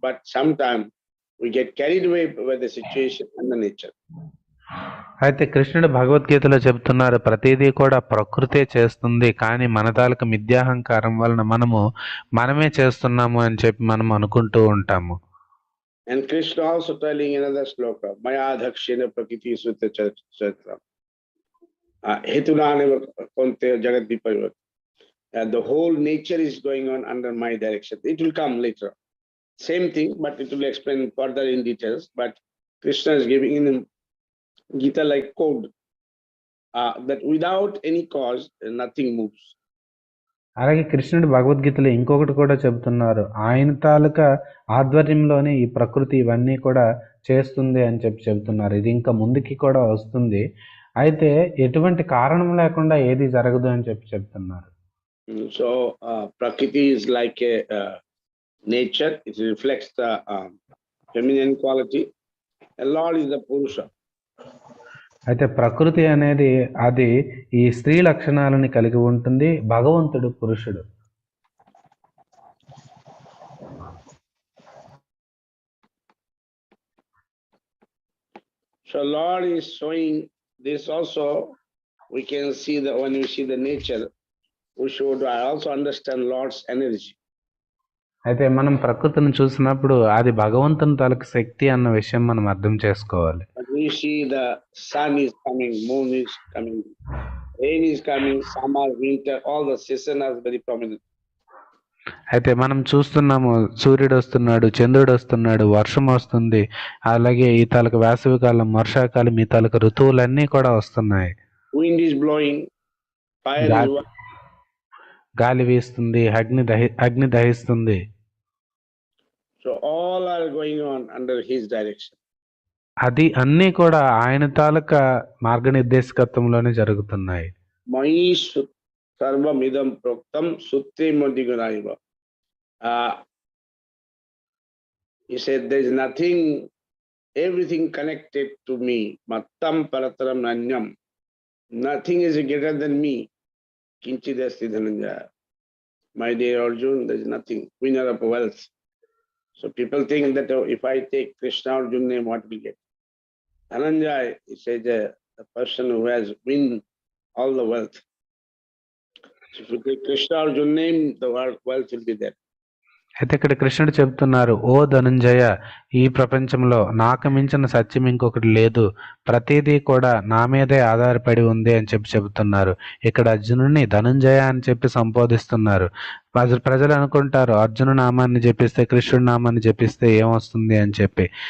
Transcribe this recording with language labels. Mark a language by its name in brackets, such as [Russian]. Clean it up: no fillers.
[English] But sometimes we get carried away by the situation and the nature. [Telugu] అయితే కృష్ణుడు భగవద్గీతలో చెబుతున్నారు, ప్రతిదీ కూడా ప్రకృతే చేస్తుంది, కానీ మన తాలూకు మిథ్యాహంకారం వలన మనమే చేస్తున్నాము అని చెప్పి మనం అనుకుంటూ ఉంటాము. [English] And Krishna also telling another sloka, [Sanskrit] Maya dhakshena prakriti sutta chatra hetunaneva konte jagat vipavat. [English] The whole nature is going on under my direction. It will come later. Same thing, but it will explain further in details. But Krishna is giving in Gita like code that without any cause nothing moves. [Telugu] అలాగే కృష్ణుడు భగవద్గీతలో ఇంకొకటి కూడా చెబుతున్నారు, ఆయన తాలూకా ఆధ్వర్యంలోనే ఈ ప్రకృతి ఇవన్నీ కూడా చేస్తుంది అని చెబుతున్నారు. ఇది ఇంకా ముందుకి కూడా వస్తుంది, అయితే ఎటువంటి కారణం లేకుండా ఏది జరగదు అని చెప్తున్నారు. [English] So prakriti is like a nature. It reflects the feminine quality. And Lord is the Purusha. [Telugu] అయితే ప్రకృతి అనేది అది ఈ స్త్రీ లక్షణాలని కలిగి ఉంటుంది, భగవంతుడు పురుషుడు. [English] So Lord is showing this also. We can see that when we see the nature, we should also understand Lord's energy. [Telugu] అయితే మనం ప్రకృతిని చూసినప్పుడు అది భగవంతుని తాలూకు శక్తి అన్న విషయం మనం అర్థం చేసుకోవాలి. [English] But we see the sun is coming, moon is coming, rain is coming, summer, winter, all the seasons are very prominent. [Telugu] అయితే మనం చూస్తున్నాము, సూర్యుడు వస్తున్నాడు, చంద్రుడు వస్తున్నాడు, వర్షం వస్తుంది, అలాగే ఈ తాలూకు వేసవికాలం, వర్షాకాలం, ఈ తాలూకు ఋతువులన్నీ కూడా వస్తున్నాయి. [English] Wind is blowing, fire is burning. [Telugu] గాలి వీస్తుంది, అగ్ని దహిస్తుంది. [English] So all are going on under his direction. [Telugu] అది అన్నీ కూడా ఆయన తాలూకా మార్గనిర్దేశకత్వంలోనే జరుగుతున్నాయి. [Sanskrit] మయి సర్వమిదం ప్రోక్తం సుత్రిమోదిగుణాయివ. [English] He said there is nothing, everything connected to me. [Sanskrit] Mattam parataram nanyam. [English] Nothing is greater than me. [Sanskrit] Kinchidasti dhananjaya. [English] My dear Arjun, there is nothing. Winner of wealth. So people think that if I take Krishna Arjun name, what will get? Dhananjaya, he says, the person who has win all the wealth. So if you take Krishna Arjun name, the wealth will be there. [Telugu] అయితే ఇక్కడ కృష్ణుడు చెప్తున్నారు, ఓ ధనుంజయ, ఈ ప్రపంచంలో నాకు మించిన సత్యం ఇంకొకటి లేదు, ప్రతిదీ కూడా నా మీదే ఆధారపడి ఉంది అని చెబుతున్నారు. ఇక్కడ అర్జునుడిని ధనుంజయ అని చెప్పి సంబోధిస్తున్నారు. ప్రజలు అనుకుంటారు అర్జును నామాన్ని జపిస్తే, కృష్ణుడి నామాన్ని జపిస్తే ఏమొస్తుంది అని చెప్పి.